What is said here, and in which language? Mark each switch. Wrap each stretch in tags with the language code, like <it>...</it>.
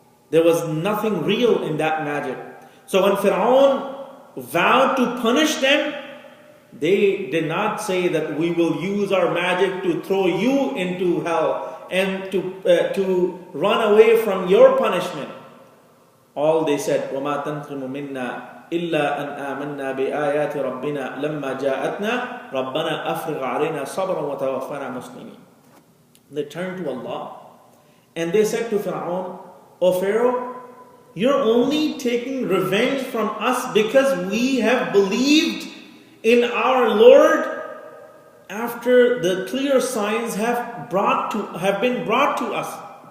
<en>There was nothing real in that magic. So when Fir'aun vowed to punish them, they did not say that we will use our magic to throw you into hell and to run away from your punishment. All they said,</en> <ar>وَمَا تَنْقِمُ مِنَّا إِلَّا أَنْ آمَنَّا بِآيَاتِ رَبِّنَا لَمَّا جَاءَتْنَا رَبَّنَا أَفْرِغْ عَلَيْنَا صَبْرًا وَتَوَفَّنَا مُسْلِمِينَ.</ar> <en>They turned to Allah and they said to Fir'aun, O Pharaoh, you're only taking revenge from us because we have believed in our Lord after the clear signs have been brought to us.</en>